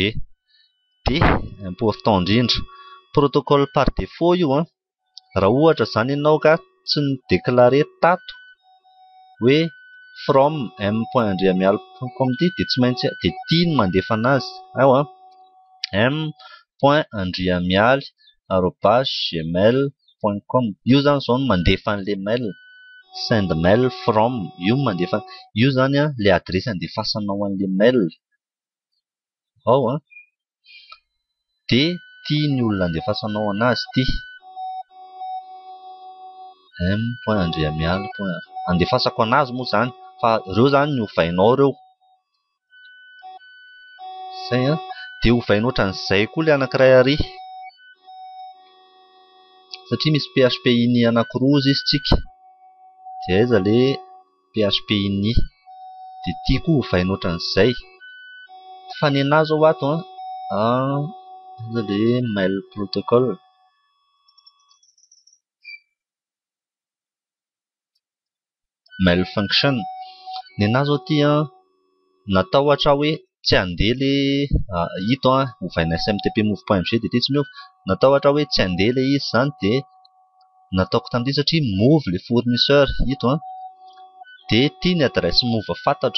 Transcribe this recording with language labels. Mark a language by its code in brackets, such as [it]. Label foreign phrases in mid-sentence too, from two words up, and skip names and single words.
[mg] Dia important indrindra [fr] protocole par défaut [mg] io raha ohatra zany ianao ka tsy nidéclaré tato hoe from m.andriamialy.com dia tsy maintsy dia ty no mandefa anazy ao m.andriamialy@gmail.com. io zany zao no mandefa an'le mail. [en] Send mail from [mg] io mandefa io zany le adresy andefasanao an'le mail ao dia ty ny olona andefasanao anazy ty m.andriamialy. Andefasako anazy moa zany fa ireo zany ny hovainao ireo Zay a. Dia ovaina ohatran'izay koa ilay anankiray ary. Satria misy PHP ini anankiroa izy tsika. Dia aiza ilay PHP ini. Dia ity koa ovaina ohatran'izay. Fa ny anahy zao ato aiza ilay [en] mail protocol. Mail function. [mg] Ny anahy zao ity natao ohatra hoe tsy handeha ilay ito ovaina smtp move.mg dia ity tsy miova. Natao ohatra hoe tsy handeha ilay izy zany dia nataoko tamin'ity satria move [fr] le fournisseur [mg] ito dia ity ny adresse move fantatro.